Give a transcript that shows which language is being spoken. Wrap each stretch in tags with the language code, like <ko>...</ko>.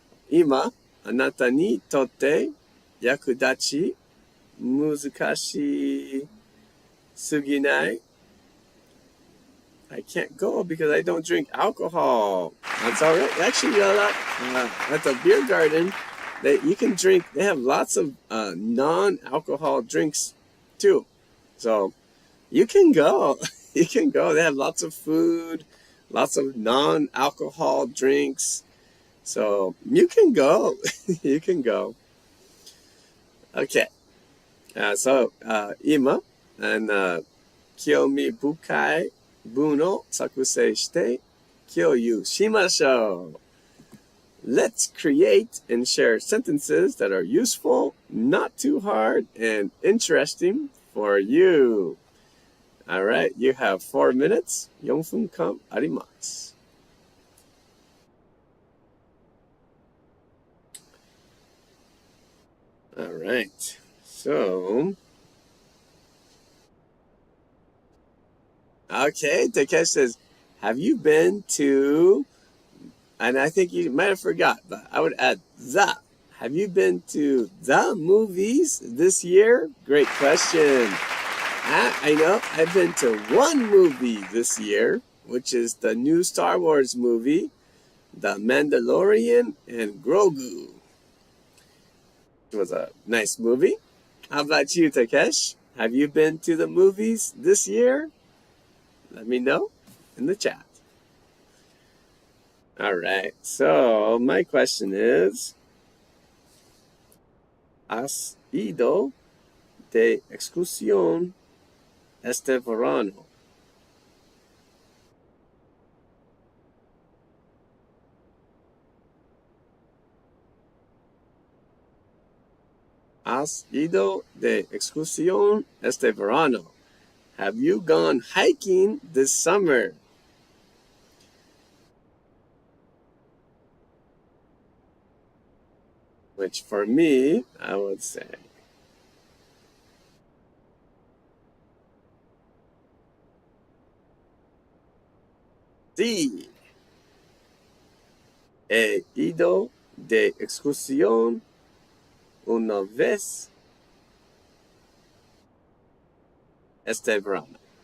<ja>今、あなたにとって役立ち、難しすぎない。</ja> <en>I can't go because I don't drink alcohol. That's all right. Actually, at the beer garden, you can drink. They have lots of non-alcohol drinks too. So you can go. You can go. They have lots of food, lots of non-alcohol drinks. So you can go. You can go. Okay. So,</en> <ja>今、興味深い文を作成して共有しましょう。</ja> <en>Let's create and share sentences that are useful, not too hard, and interesting for you. All right, you have 4 minutes.</en> <ja>4分間あります。</ja> <en>All right, so, okay, Takesh says, have you been to, and I think you might have forgot, but I would add the. Have you been to the movies this year? Great question. I know I've been to one movie this year, which is the new Star Wars movie, The Mandalorian and Grogu. It was a nice movie. How about you, Takesh? Have you been to the movies this year? Let me know in the chat. All right, so my question is,</en> <es>¿has ido de excursión este verano? ¿Has ido de excursión este verano?</es> <en>Have you gone hiking this summer? Which for me, I would say, sí.</en> <es>He ido de excursión una vez este verano.</es>